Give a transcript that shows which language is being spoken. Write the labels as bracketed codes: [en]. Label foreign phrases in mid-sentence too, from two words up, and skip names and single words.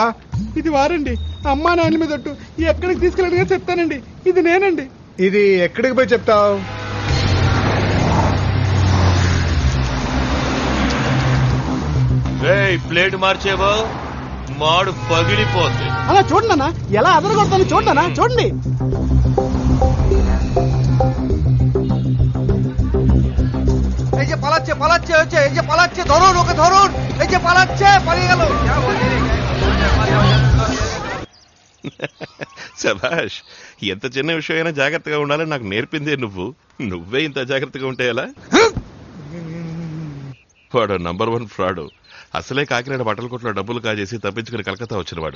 [te] ఇది వారండి, అమ్మా నాయన మీద ఒట్టు. ఎక్కడికి తీసుకెళ్ళడిగా చెప్తానండి. ఇది నేనండి. ఇది ఎక్కడికి పోయి చెప్తావు? ప్లేట్ మార్చేవో మాడు పగిలిపోద్ది. అలా చూడండి అన్న, ఎలా అదరగొడతాను చూడండి అన్న, చూడండి. [bn] এই যে পালাচ্ছে পালাচ্ছে হচ্ছে, এই যে পালাচ্ছে, ধরুন ওকে ধরুন, এই যে পালাচ্ছে, পালিয়ে গেল। [te] శభాష్, ఎంత చిన్న విషయం అయినా జాగ్రత్తగా ఉండాలని నాకు నేర్పిందే నువ్వు. నువ్వే ఇంత జాగ్రత్తగా ఉంటే ఎలా? వాడు [en] number 1 fraud. [te] అసలే కాకినాడ బట్టల కొట్లో డబ్బులు కాజేసి తప్పించుకుని కలకత్తా వచ్చినవాడు.